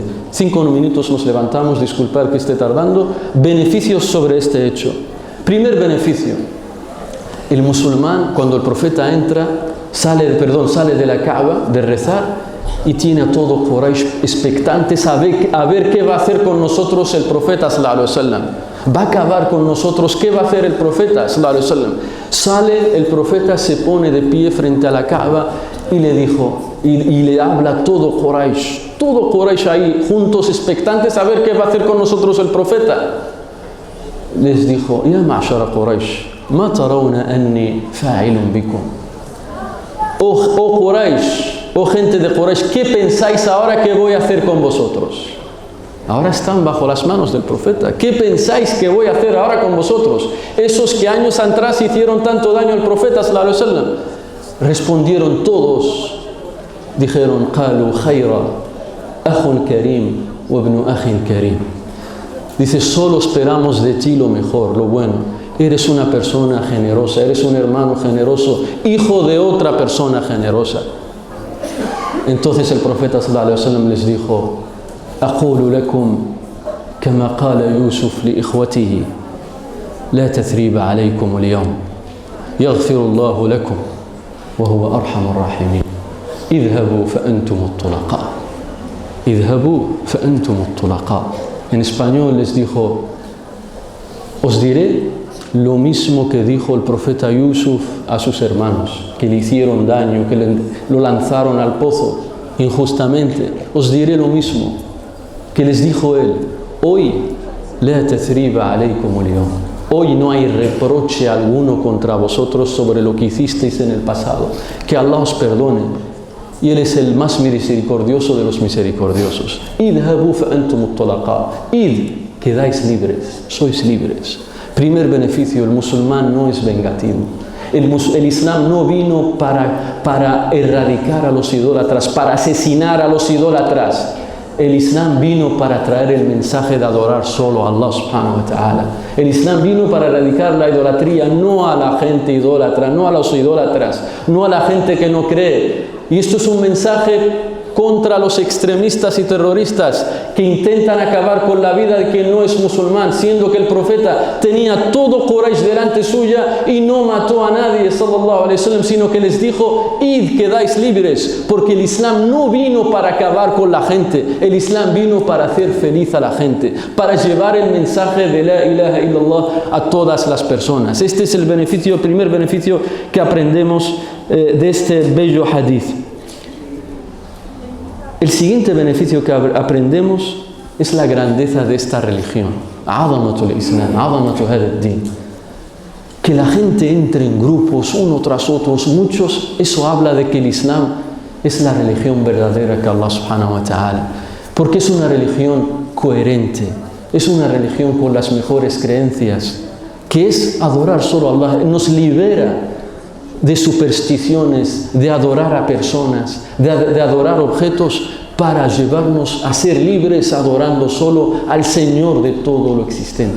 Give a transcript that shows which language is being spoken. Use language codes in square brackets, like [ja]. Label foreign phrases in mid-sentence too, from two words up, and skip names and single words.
[es] 5 minutos nos levantamos, disculpad que esté tardando. Beneficios sobre este hecho. Primer beneficio: el musulmán, cuando el profeta entra, sale de la Kaaba de rezar y tiene a todo Quraysh expectantes a ver qué va a hacer con nosotros el profeta [ar] صلى الله عليه وسلم. [es] Va a acabar con nosotros. ¿Qué va a hacer el profeta [ar] صلى الله عليه وسلم? [es] Sale el profeta, se pone de pie frente a la Kaaba y le dijo, y le habla todo Quraysh ahí juntos expectantes a ver qué va a hacer con nosotros el profeta. Les dijo: [ar] يا معشر قريش ما ترون أني فاعل بكم. [es] Oh Quraysh, oh gente de Quraysh, ¿qué pensáis ahora que voy a hacer con vosotros? Ahora están bajo las manos del profeta. ¿Qué pensáis que voy a hacer ahora con vosotros? Esos que años atrás hicieron tanto daño al profeta [ar] صلى الله عليه وسلم. [es] Respondieron todos, dijeron: [ar] قالوا خيرا أخ كريم وابن أخ كريم. [es] Dice: solo esperamos de ti lo mejor, lo bueno. Eres una persona generosa, eres un hermano generoso, hijo de otra persona generosa. Entonces el profeta [ar] صلى الله عليه وسلم [es] les dijo: [ar] أقول لكم كما قال يوسف لإخوته لا تثريب عليكم اليوم يغفر الله لكم وهو أرحم الراحمين اذهبوا فأنتم الطلقاء. [es] En español les dijo: os diré lo mismo que dijo el profeta Yusuf a sus hermanos, que le hicieron daño, que lo lanzaron al pozo injustamente. Os diré lo mismo que les dijo él: hoy [ar] لا تثريب عليكم اليوم. [es] Hoy no hay reproche alguno contra vosotros sobre lo que hicisteis en el pasado. Que Allah os perdone. Y Él es el más misericordioso de los misericordiosos. [ar] اذهبوا فأنتم الطلقاء. [es] Id, quedáis libres, sois libres. Primer beneficio: el musulmán no es vengativo. El Islam no vino para erradicar a los idólatras, para asesinar a los idólatras. El Islam vino para traer el mensaje de adorar solo a [ar] الله سبحانه وتعالى. [es] El Islam vino para erradicar la idolatría, no a la gente idólatra, no a los idólatras, no a la gente que no cree. Y esto es un mensaje contra los extremistas y terroristas que intentan acabar con la vida de quien no es musulmán, siendo que el profeta tenía todo Quraysh delante suya y no mató a nadie, [ar] صلى الله عليه وسلم, [es] sino que les dijo: id, quedáis libres, porque el Islam no vino para acabar con la gente, el Islam vino para hacer feliz a la gente, para llevar el mensaje de [ar] لا إله إلا الله [es] a todas las personas. Este es el primer beneficio que aprendemos de este bello hadith. El siguiente beneficio que aprendemos es la grandeza de esta religión. [ar] عظمة الإسلام عظمة هذا الدين. [es] Que la gente entre en grupos, uno tras otros, muchos, eso habla de que el Islam es la religión verdadera que [ar] الله سبحانه وتعالى. [es] Porque es una religión coherente, es una religión con las mejores creencias, que es adorar solo a Allah, nos libera de supersticiones, de adorar a personas, de adorar objetos, para llevarnos a ser libres adorando solo al Señor de todo lo existente.